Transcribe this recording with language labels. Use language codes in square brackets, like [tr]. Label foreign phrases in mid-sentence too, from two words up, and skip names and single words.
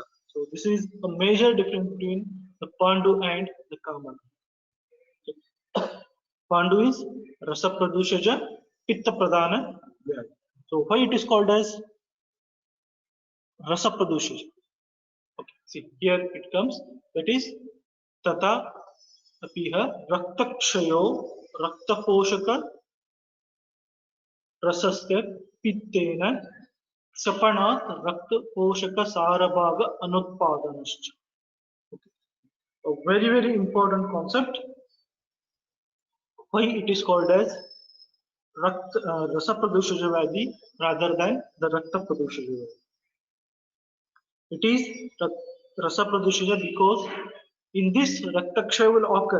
[en] So this is a major difference between the Pandu and the Kamala. Okay. Pandu is [sa] Rasa Pradoshaja, Pitta Pradhana Vyadhi. [en] So why it is called as [sa] Rasa Pradoshaja? [en] Okay, see here it comes, that is [sa] Tata Apiha Raktakshayo Raktaposhaka Rasasya Pittena Sapanat Raktaposhaka Sarabhaga Anutpadanascha. [en] Okay. A very important concept. Why it is called as [sa] Rasa Pradoshaja Vyadhi [en] rather than the [sa] Rakta Pradoshaja Vyadhi? [en] It is [sa] Rasa Pradoshaja [en] because in this Raktakshay will occur.